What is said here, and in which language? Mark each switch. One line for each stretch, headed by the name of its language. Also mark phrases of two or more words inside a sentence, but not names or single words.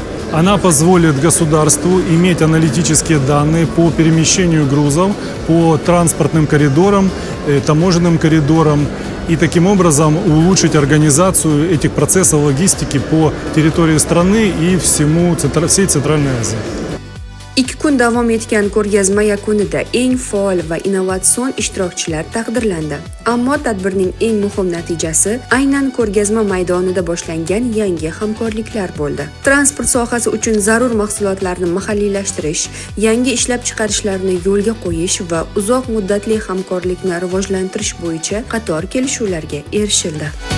Russian: Она позволит государству иметь аналитические данные по перемещению грузов, по транспортным коридорам, таможенным коридорам и таким образом улучшить организацию этих процессов логистики по территории страны и всей Центральной Азии.
Uzbek: 2 kun davom etgan ko'rgazma yakunida eng faol va innovatsion ishtirokchilar taqdirlandi. Ammo tadbirning eng muhim natijasi aynan ko'rgazma maydonida boshlangan yangi hamkorliklar bo'ldi. Transport sohasi uchun zarur mahsulotlarni mahalliylashtirish, yangi ishlab chiqarishlarni yo'lga qo'yish va uzoq muddatli hamkorlikni rivojlantirish bo'yicha qator kelishuvlarga erishildi.